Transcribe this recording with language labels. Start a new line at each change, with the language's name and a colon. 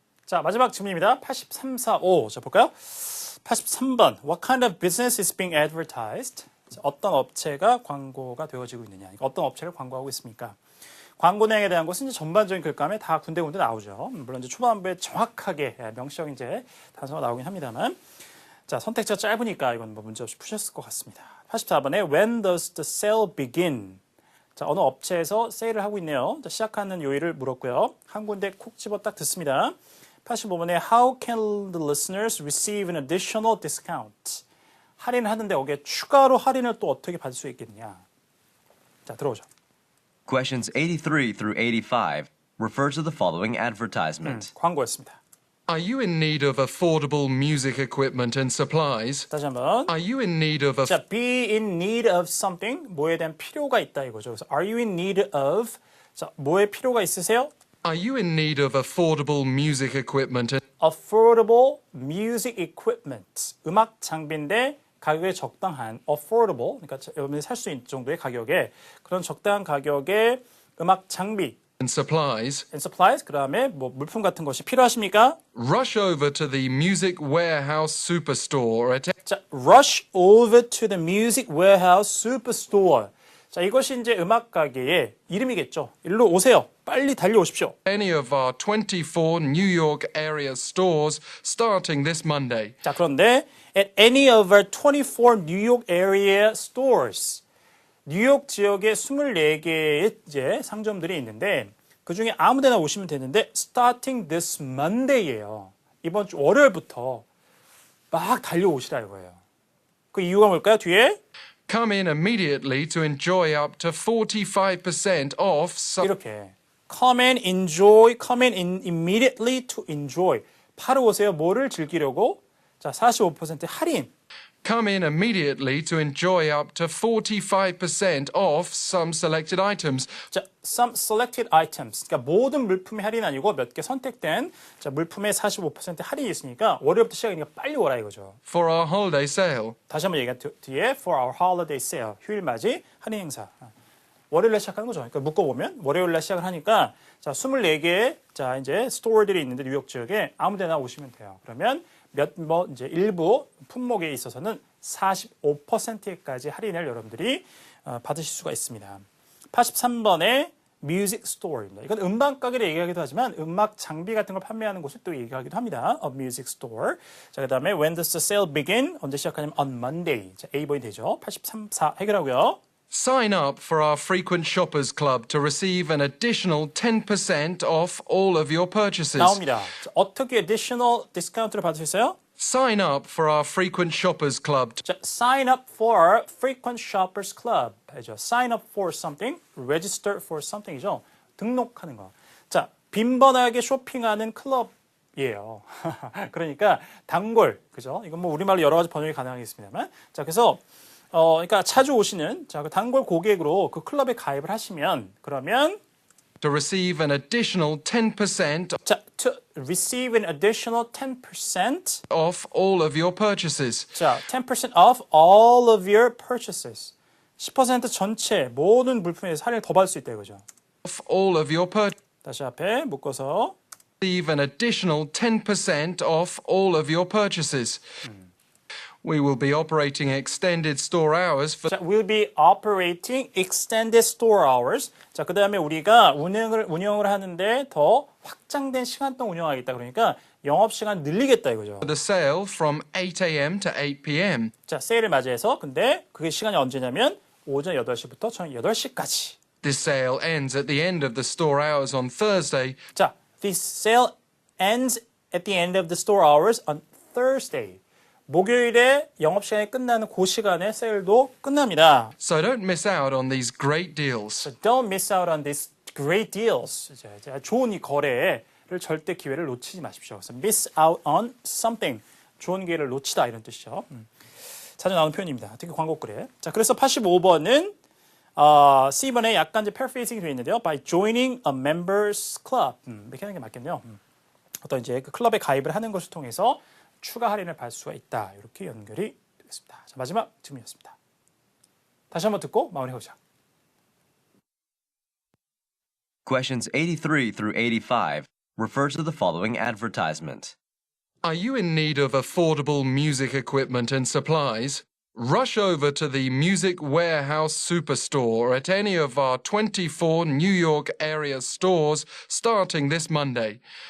Korean: 자, 마지막 질문입니다. 8345. 자, 볼까요? 83번.
English: What kind of business is being advertised?
Korean: 자, 어떤 업체가 광고가 되어지고 있느냐. 어떤 업체를 광고하고 있습니까? 광고 내용에 대한 것은 이제 전반적인 글감에 다 군데군데 나오죠. 물론 이제 초반부에 정확하게 명시적 이제 단서가 나오긴 합니다만. 자, 선택지가 짧으니까 이건 뭐 문제 없이 푸셨을 것 같습니다. 84번에
English: When does the sale begin?
Korean: 자, 어느 업체에서 세일을 하고 있네요. 자, 시작하는 요일을 물었고요. 한 군데 콕 집어 딱 듣습니다.
English: 85번에 How can the listeners receive an additional discount?
Korean: 할인을 하는데 거기에 추가로 할인을 또 어떻게 받을 수 있겠느냐. 자, 들어오죠.
English: Questions 83 through 85 refer to the following advertisement.
Korean: 광고였습니다.
English: Are you in need of affordable music equipment and supplies?
Korean: 다시 한번.
English: Are you in need of 자, be in need of something.
Korean: 뭐에 대한 필요가 있다 이거죠. 그래서
English: are you in need of?
Korean: 자, 뭐에 필요가 있으세요?
English: Are you in need of affordable music equipment and affordable music equipment.
Korean: 음악 장비인데 가격에 적당한 affordable. 그러니까 여러분이 살 수 있는 정도의 가격에 그런 적당한 가격의 음악 장비
English: supplies? and supplies.
Korean: 그다음에 뭐 물품 같은 것이 필요하십니까?
English: Rush over to the Music Warehouse Superstore at 자, rush over to the music warehouse superstore.
Korean: 자, 이것이 이제 음악 가게의 이름이겠죠. 일로 오세요. 빨리 달려오십시오.
English: any of our 24 New York area stores starting this Monday. 자, 그런데 at any of our 24 New York area stores.
Korean: 뉴욕 지역에 24개의 이제 상점들이 있는데 그 중에 아무 데나 오시면 되는데
English: starting this Monday
Korean: 예요. 이번 주 월요일부터 막 달려오시라 이거예요. 그 이유가 뭘까요? 뒤에
English: Come in immediately to enjoy up to 45% off.
Korean: 이렇게
English: come and enjoy, come in immediately to enjoy.
Korean: 바로 오세요. 뭐를 즐기려고? 자, 45% 할인.
English: Come in immediately to enjoy up to 45% off some selected items. 자, some selected items.
Korean: 그러니까 모든 물품의 할인 아니고 몇 개 선택된 자, 물품의 45% 할인이 있으니까 월요일부터 시작이니까 빨리 오라 이거죠.
English: For our holiday sale.
Korean: 다시 한번 얘기한 뒤에
English: for our holiday sale.
Korean: 휴일 맞이 할인 행사. 월요일에 시작하는 거죠. 그러니까 묶어보면 월요일에 시작을 하니까 자, 24개의 자, 이제 스토어들이 있는데 뉴욕 지역에 아무 데나 오시면 돼요. 그러면 이제 일부 품목에 있어서는 45%까지 할인을 여러분들이 받으실 수가 있습니다. 83번에 뮤직 스토어입니다. 이건 음반 가게를 얘기하기도 하지만 음악 장비 같은 걸 판매하는 곳을 또 얘기하기도 합니다.
English: A music store. 자, 그다음에 when does the sale begin?
Korean: 언제 시작하냐면
English: on Monday.
Korean: 자, A번이 되죠. 83, 4 해결하고요.
English: Sign up for our frequent shoppers club to receive an additional 10% off all of your purchases.
Korean: 나옵니다. 자, 어떻게 additional discount를 받을 수 있어요?
English: Sign up for our frequent shoppers club. 자, sign up for frequent shoppers club.
Korean: 이죠.
English: Sign up for something, register for something이죠.
Korean: 등록하는 거. 자, 빈번하게 쇼핑하는 클럽이에요. 그러니까 단골, 그죠? 이건 뭐 우리말로 여러 가지 번역이 가능하겠습니다만. 자, 그래서 그러니까 자주 오시는 자, 그 단골 고객으로 그 클럽에 가입을 하시면 그러면
English: To receive an additional 10% 자, to receive an additional 10% off all of your purchases. 자, 10% off all of your purchases.
Korean: 10% 전체 모든 물품에 대해서 할인을 더 받을 수 있다 이거죠.
English: Off all of your purchases.
Korean: 다시 앞에 묶어서
English: Receive an additional 10% off all of your purchases. We will be operating extended store hours for 자, we'll be operating extended store hours.
Korean: 자, 그 다음에 우리가 운영을 하는데 더 확장된 시간 동안 운영하겠다. 그러니까 영업시간 늘리겠다 이거죠.
English: the sale from 8 a.m. to 8 p.m.
Korean: 자, 세일을 맞이해서 근데 그게 시간이 언제냐면 오전 8시부터 저녁 8시까지.
English: This sale ends at the end of the store hours on Thursday. 자, this sale ends at the end of the store hours on Thursday.
Korean: 목요일에 영업시간이 끝나는 그 시간에 세일도 끝납니다.
English: So don't miss out on these great deals. So don't miss out on these great deals.
Korean: 자, 좋은 이 거래를 절대 기회를 놓치지 마십시오. 그래서
English: miss out on something.
Korean: 좋은 기회를 놓치다 이런 뜻이죠. 자주 나오는 표현입니다. 특히 광고글에. 자, 그래서 85번은 C번에 약간 이제 paraphrasing이 되어 있는데요.
English: By joining a members club.
Korean: 이렇게 하는 게 맞겠네요. 어떤 이제 그 클럽에 가입을 하는 것을 통해서 추가 할인을 받을 수가 있다. 이렇게 연결이 되겠습니다. 자, 마지막 질문이었습니다. 다시 한번 듣고 마무리해보자.
English: Questions 83 through 85 refer to the following advertisement. Are you in need of affordable music equipment and supplies? Rush over to the Music Warehouse Superstore at any of our 24 New York area stores starting this Monday.